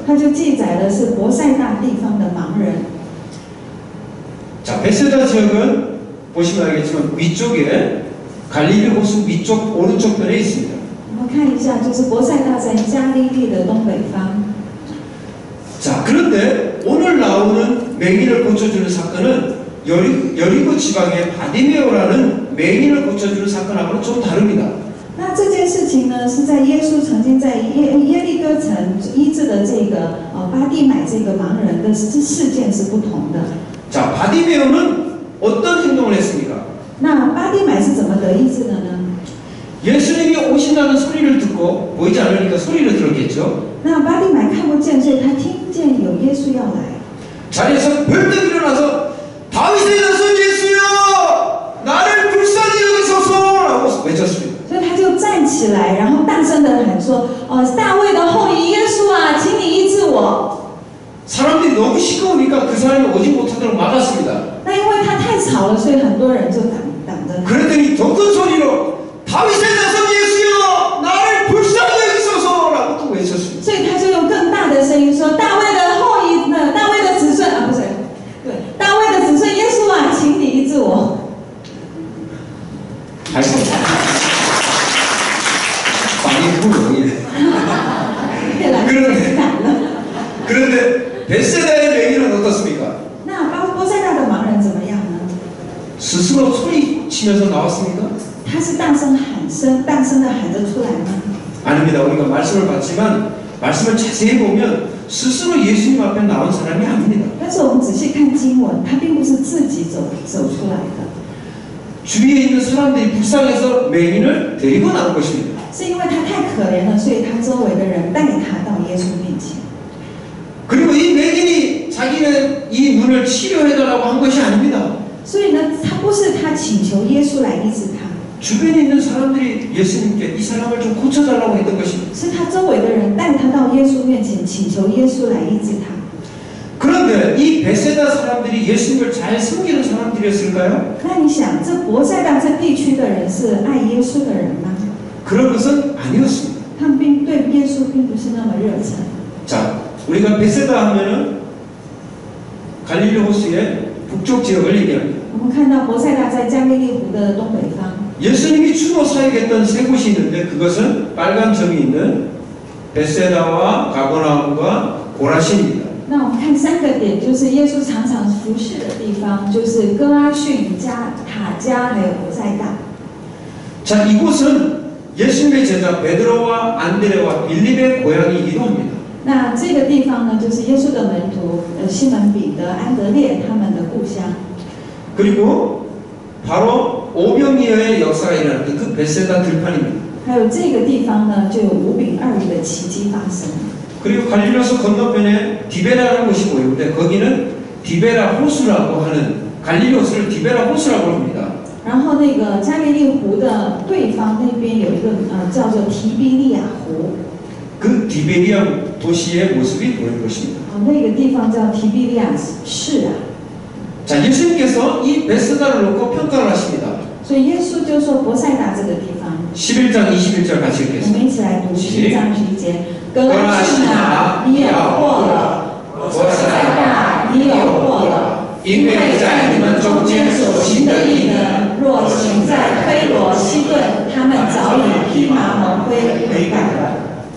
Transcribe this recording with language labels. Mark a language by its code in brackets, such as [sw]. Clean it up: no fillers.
[zh] 他就记载的是伯赛大地方的盲人。 [ko] 자, 베세다 지역은 보시면 알겠지만 위쪽에 갈릴리 호수 위쪽 오른쪽 편에 있습니다. [zh] 我们看一下，就是伯赛大在加利利的东北方。 [ko] 자, 그런데 오늘 나오는 맹인을 고쳐주는 사건은 여리고 지방의 바디메오라는 맹인을 고쳐주는 사건하고는 좀 다릅니다. [zh] 那这件事情呢，是在耶稣曾经在耶利哥城医治的这个巴地买这个盲人的事件是不同的。 [ko] 자, 바디메오는 어떤 행동을 했습니까? [zh] 那巴地买是怎么得医治的呢？ [ko] 예수님이 오신다는 소리를 듣고 보이지 않으니까 소리를 들었겠죠. [zh] 那巴地买看不见，所以他听见有耶稣要来， [ko] 자리에서 벌떡 일어나서 다윗의 자손 예수여 나를 불쌍히 여기소서라고 외쳤습니다. [zh] 所以他就站起来，然后大声的喊说：“大卫的后裔耶稣啊，请你医治我。” [ko] 사람들이 너무 시끄러우니까 그 사람이 오지 못하도록 막았습니다. [zh] 那因为他太吵了，所以很多人就挡着他。 [ko] 그랬더니 더 큰 소리로 다윗의 자손 예수여 나를 불쌍히 여기소서라고 또 외쳤습니다. [zh] 所以他就用更大的声音说：“大卫的后裔呢？大卫的子孙啊，不是，对，大卫的子孙耶稣啊，请你医治我。” 还是反应不容易。越来越敏感了。 [ko] 그런데 벳세다의 맹인은 어떻습니까? [zh] 那波塞大的盲人怎么样呢？ [ko] 스스로 소리치면서 나왔습니까? [zh] 他是大声的喊着出来吗？ [ko] 아닙니다. 우리가 말씀을 봤지만 말씀을 자세히 보면 스스로 예수님 앞에 나온 사람이 아닙니다. [zh] 但是我们仔细看经文，他并不是自己走出来的， [ko] 주위에 있는 사람들이 불쌍해서 맹인을 데리고 나온 것입니다. [zh] 是因为他太可怜了，所以他周围的人带他到耶稣面前。 [ko] 그리고 이 맹인이 자기는 이 눈을 치료해달라고 한 것이 아닙니다. [zh] 所以呢，他不是他请求耶稣来医治他， [ko] 주변에 있는 사람들이 예수님께 이 사람을 좀 고쳐달라고 했던 것입니다. [zh] 是他周围的人带他到耶稣面前，请求耶稣来医治他。 [ko] 그런데 이 베세다 사람들이 예수님을 잘 섬기는 사람들이었을까요? [zh] 那你想，这伯赛大这地区的人是爱耶稣的人吗？ [ko] 그런 것은 아니었습니다. [zh] 他们对耶稣并不是那么热忱。 [ko] 자, 우리가 베세다 하면은 갈릴리 호수의 북쪽 지역을 얘기합니다. [zh] 我们看到伯赛大在加利利湖的东北方， [ko] 예수님이 주로 사역했던 세 곳이 있는데 그것은 빨간 점이 있는 베세다와 가버나움과 고라신입니다. [zh] 那我们看3个点，就是耶稣常常服侍的地方，就是哥阿逊、加塔加还有伯赛大。 [ko] 자, 이곳은 예수님의 제자 베드로와 안드레와 빌립의 고향이기도 합니다. [zh] 那这个地方呢，就是耶稣的门徒西门彼得、安德烈他们的故乡。 [ko] 그리고 바로 오병이어의 역사가 일어났던 그 베세다 들판입니다. [zh] 还有这个地方呢，就有五饼二鱼的奇迹发生。 [ko] 그리고 갈릴리호수 건너편에 디베라라는 곳이 보이는데 거기는 디베라 호수라고 하는 갈릴리호수를 디베라 호수라고 합니다. [zh] 然后那个加利利湖的对方那边有一个叫做提比利亚湖。 [ko] 그 디베리아 도시의 모습이 보이는 것입니다. [zh] 那个地方叫提比利亚市啊。 [ko] 자, 예수님께서 이 베세다를 놓고 평가를 하십니다. [zh] 所以耶稣就说伯赛大这个地方。 [ko] 11장 21절 같이 [zh] 我们一起来读11章21节。格拉西拿，你有祸了；伯赛大，你有祸了，因为在你们中间所行的异能，若行在推罗、西顿，他们早已披麻蒙灰悔改了。